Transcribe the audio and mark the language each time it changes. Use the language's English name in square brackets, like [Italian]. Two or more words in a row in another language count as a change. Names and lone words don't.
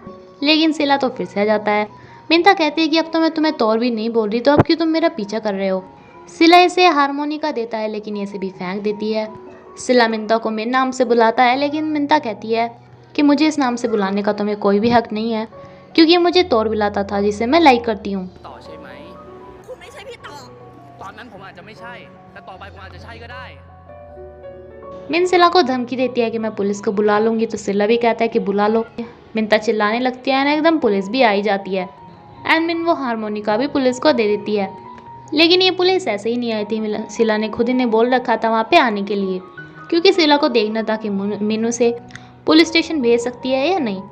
[Hindi] लेकिन सिला तो फिर से आ जाता है। मिनता कहती है कि अब तो मैं तुम्हें तौर भी नहीं बोल रही, तो अब क्यों तुम मेरा पीछा कर रहे हो। सिला इसे हारमोनिका देता है, लेकिन ये इसे भी फेंक देती है। सिला मिनता को मेरे नाम से बुलाता है, लेकिन मिनता कहती है कि मुझे इस नाम से बुलाने का तुम्हें कोई भी हक नहीं है, क्योंकि ये मुझे तौर बुलाता था जिसे मैं लाइक करती हूँ। [Thai] ต่อใช่ไหมคุณไม่ใช่พี่ต่อตอนนั้นผมอาจจะไม่ใช่แต่ต่อไปผมอาจจะใช่ก็ได้ [Hindi] मिन सिला को धमकी देती है कि मैं पुलिस को बुला लूंगी, तो सिला भी कहता है कि बुला लो। मिनता चिल्लाने लगती है, एकदम पुलिस भी आई जाती है एंड मिन वो हारमोनिका भी पुलिस को दे देती है। लेकिन ये पुलिस ऐसे ही नहीं आई थी, सिला ने खुद ही ने बोल रखा था वहाँ पे आने के लिए, क्योंकि सिला को देखना था कि मीनू से [English] police station [Hindi] भेज सकती है या नहीं।